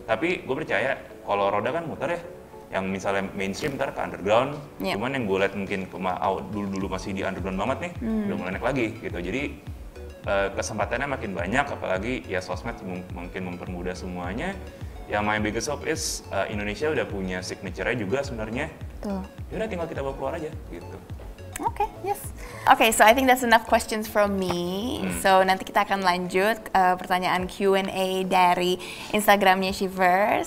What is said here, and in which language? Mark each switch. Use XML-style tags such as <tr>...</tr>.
<id>Tapi gue percaya kalau roda kan muter ya, yang misalnya mainstream ntar ke underground, cuman yang gue liat mungkin dulu masih di underground banget nih, udah mulai naik lagi gitu. Jadi kesempatannya makin banyak, apalagi ya sosmed mungkin mempermudah semuanya. Ya</id> <en>my biggest hope is</en> <id>Indonesia udah punya signature-nya juga sebenarnya. Yaudah tinggal kita bawa keluar aja gitu.</id> <en>Okay, yes. Okay, so I think that's enough questions from me.</en> <id>So nanti kita akan lanjut pertanyaan Q&A dari Instagramnya Shivers.</id>